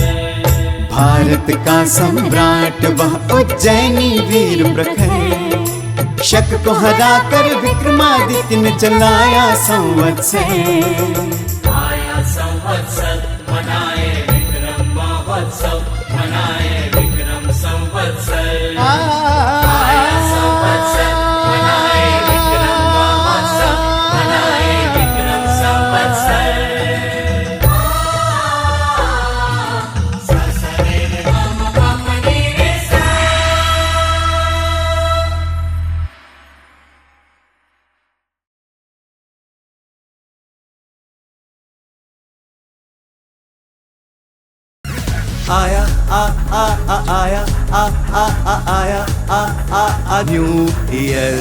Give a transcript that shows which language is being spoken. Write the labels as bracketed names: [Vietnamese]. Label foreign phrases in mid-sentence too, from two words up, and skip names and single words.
[Hindi] भारत का सम्राट वह उज्जैनी वीर प्रखर, शक को हराकर विक्रमादित्य ने चलाया संवत्सर। आया संवत्सर मनाए विक्रम महोत्सव, मनाए विक्रम संवत्सर। आया संवत्सर मनाए विक्रम महोत्सव, मनाए विक्रम संवत्सर। सा सा रे रे म म प म नि रे सा। आया आ आ आ आया आ आ आ आया आ आ आ [English] New Year.